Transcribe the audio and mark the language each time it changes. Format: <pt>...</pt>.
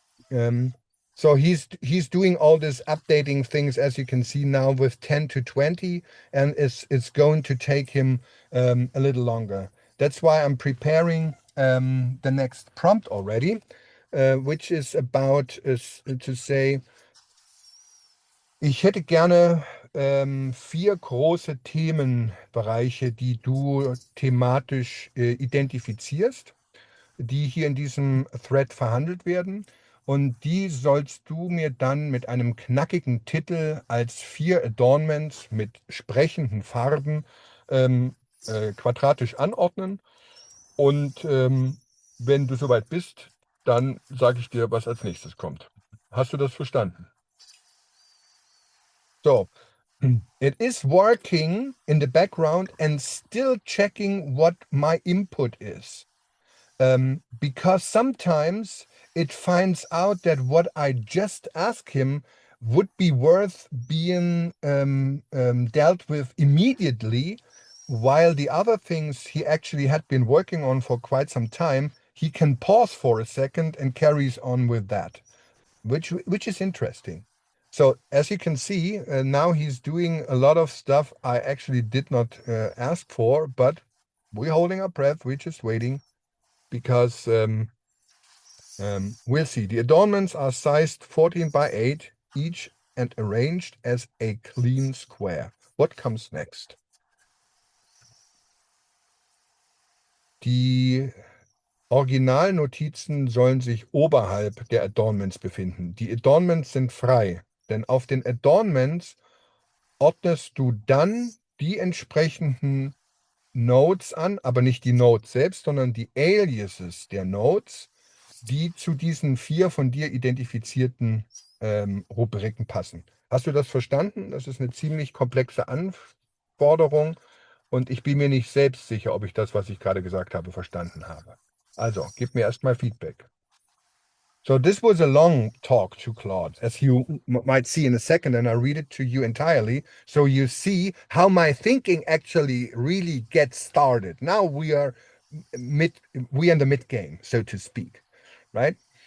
<en>Um, so he's doing all this updating things, as you can see now, with 10 to 20, and it's going to take him a little longer. That's why I'm preparing the next prompt already, which is about to say,</en> <de>ich hätte gerne 4 große Themenbereiche, die du thematisch identifizierst, die hier in diesem Thread verhandelt werden. Und die sollst du mir dann mit einem knackigen Titel als 4 Adornments mit sprechenden Farben quadratisch anordnen. Und wenn du soweit bist, dann sage ich dir, was als nächstes kommt. Hast du das verstanden?</de> <en>So, it is working in the background and still checking what my input is. Because sometimes it finds out that what I just asked him would be worth being dealt with immediately, while the other things he actually had been working on for quite some time, he can pause for a second and carries on with that, which is interesting. So as you can see, now he's doing a lot of stuff I actually did not ask for, but we're holding our breath, we're just waiting, because we'll see. The adornments are sized 14 by 8 each and arranged as a clean square. What comes next?</en> <de>Die Originalnotizen sollen sich oberhalb der Adornments befinden. Die Adornments sind frei, denn auf den Adornments ordnest du dann die entsprechenden Nodes an, aber nicht die Nodes selbst, sondern die Aliases der Nodes, die zu diesen 4 von dir identifizierten Rubriken passen. Hast du das verstanden? Das ist eine ziemlich komplexe Anforderung und ich bin mir nicht selbst sicher, ob ich das, was ich gerade gesagt habe, verstanden habe. Also, gib mir erstmal Feedback.</de> <en>So this was a long talk to Claude, as you might see in a second, and I read it to you entirely, so you see how my thinking actually really gets started. Now we are in the mid game, so to speak, right?</en>